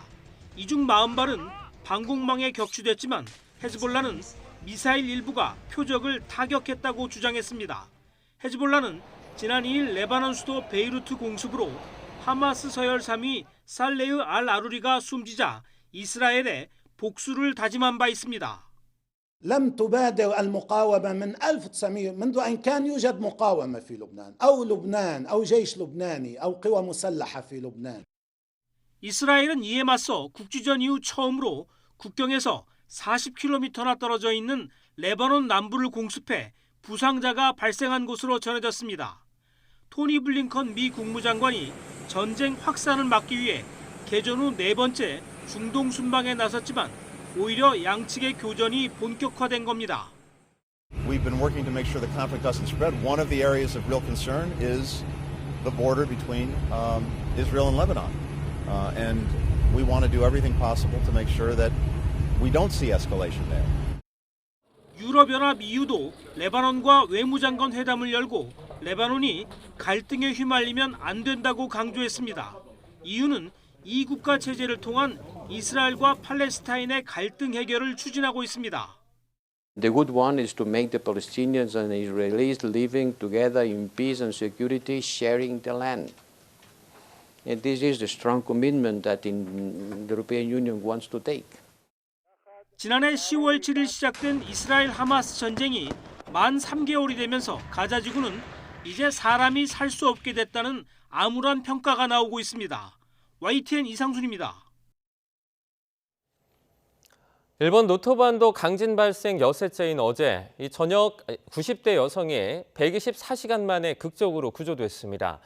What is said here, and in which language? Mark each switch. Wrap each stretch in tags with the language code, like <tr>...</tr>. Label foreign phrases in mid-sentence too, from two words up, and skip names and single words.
<ko>이 중 40발은 방공망에 격추됐지만 헤즈볼라는 미사일 일부가 표적을 타격했다고 주장했습니다. 헤즈볼라는 지난 2일 레바논 수도 베이루트 공습으로 하마스 서열 3위 살레흐 알 아루리가 숨지자 이스라엘에 복수를 다짐한 바 있습니다.</ko> <ar>لم تبادر المقاومة منذ أن كان يوجد مقاومة في لبنان أو لبنان أو جيش لبناني أو قوى مسلحة في لبنان.</ar> <ko>이스라엘은 이에 맞서 국지전 이후 처음으로 국경에서 40km나 떨어져 있는 레바논 남부를 공습해 부상자가 발생한 것으로 전해졌습니다. 토니 블링컨 미 국무장관이 전쟁 확산을 막기 위해 개전 후 4번째 중동 순방에 나섰지만 오히려 양측의 교전이 본격화된 겁니다.</ko> <en>We've been working to make sure the conflict doesn't spread. One of the areas of real concern is the border between Israel and Lebanon. And we want to do everything possible to make sure that we don't see escalation there.</en> <ko>유럽연합 EU도 레바논과 외무장관 회담을 열고 레바논이 갈등에 휘말리면 안 된다고 강조했습니다. EU는 이 국가 체제를 통한 이스라엘과 팔레스타인의 갈등 해결을 추진하고 있습니다.</ko> <en>The good one is to make the Palestinians and the Israelis living together in peace and security, sharing the land. And this is the strong commitment that the European Union wants to take.</en> <ko>지난해 10월 7일 시작된 이스라엘 하마스 전쟁이 만 3개월이 되면서 가자 지구는 이제 사람이 살 수 없게 됐다는 암울한 평가가 나오고 있습니다. YTN 이상순입니다. 일본 노토반도 강진 발생 여섯째인 어제 이 저녁 90대 여성이 124시간 만에 극적으로 구조됐습니다.</ko>